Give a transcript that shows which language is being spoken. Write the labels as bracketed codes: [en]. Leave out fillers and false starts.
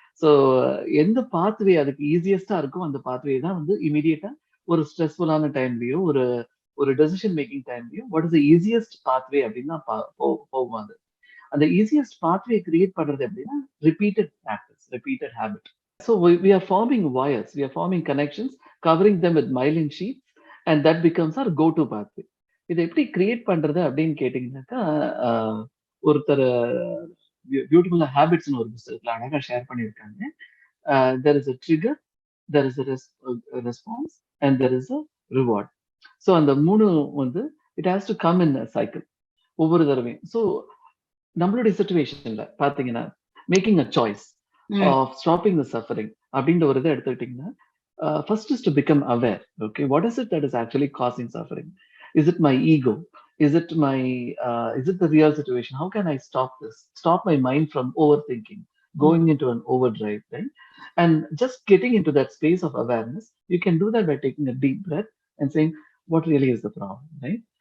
[ta] So எந்த pathway அதுக்கு ஈசியஸ்ட்டா இருக்கோ, அந்த பாத்வே தான் வந்து இமிடியேட்டா ஒரு ஸ்ட்ரெஸ்ஃபுல்லான டைம்லயோ, ஒரு ஒரு decision making டைம்லயோ, what is the ஈசியஸ்ட் pathway அப்டின்னா போகும் அது. அந்த ஈசியஸ்ட் பாத்வே கிரியேட் பண்றது எப்படின்னா, repeated practice, repeated habit. [en] So we are forming wires, we are forming connections, covering them with myelin sheaths, and that becomes our go-to pathway. [ta] இத எப்படி create பண்றது அப்படின்னு கேட்டீங்கன்னாக்கா, ஒருத்தர் பியூட்டிஃபுல்லா ஹேபிட்ஸ்னு ஒரு புத்தகத்துல அழகா ஷேர் பண்ணியிருக்காங்க. [en] There is a trigger, there is a response and there is a reward. So அந்த 3 வந்து it has to come in a cycle ஒவ்வொரு தடவையும். [ta] ஸோ நம்மளுடைய சிச்சுவேஷன்ல பாத்தீங்கன்னா, மேக்கிங் அ சாய்ஸ் ம். [en] Of stopping the suffering அப்படின்ற ஒரு இதை எடுத்துக்கிட்டீங்கன்னா, first is to become aware. Okay, what is it that is actually causing suffering? Is it my ego? Is it the real situation? How can I stop this? Stop my mind from overthinking, hmm. going into an overdrive, right? And just getting into that space of awareness, you can do that by taking a deep breath and saying, what really is the problem, right?